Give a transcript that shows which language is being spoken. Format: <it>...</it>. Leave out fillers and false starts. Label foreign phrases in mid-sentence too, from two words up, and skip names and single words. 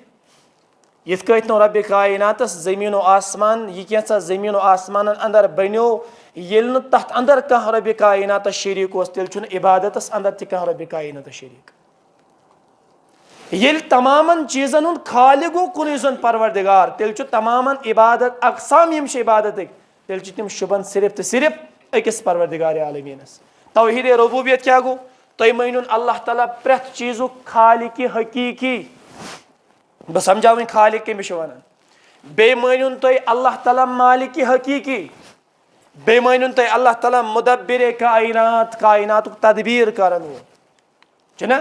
<ks>یِتھ کٲٹھۍ نہٕ ربِ کائناتس زٔمیٖن و آسمان، یہِ کینٛژھا زٔمیٖن و آسمانن اندر بنیو، ییٚلہِ نہٕ تتھ اندر کانٛہہ ربِ کائناتس شریٖک اوس، تیٚلہِ چھُنہٕ عبادتس اندر تہِ کانٛہہ ربِ کائناتس شریٖک. ییٚلہِ تمامن چیٖزن ہُنٛد خالق گوٚو کُنُے زوٚن پروردگار، تیٚلہِ چھُ تمامن عبادت اقسام یِم چھِ عبادتٕکۍ، تیل چھ تم شبن صرف تو صرف أکس پروردگار عالمینس. توحید ربوبیت کیا گو؟ تُہۍ مٲنِو اللہ تعالیٰ پرٛٮ۪تھ چیٖزُک خالق حقیٖقی. بہٕ سمجھاوٕنۍ خالق کٔمِس چھِ وَنان. بیٚیہِ مٲنِو تُہۍ اللہ تعالیٰ مالک حقیٖقی. بیٚیہِ مٲنِو تُہۍ اللہ تعالیٰ مُدبِر کائنات کائناتُک تدبیٖر کرن وول چھُنہ.</ks>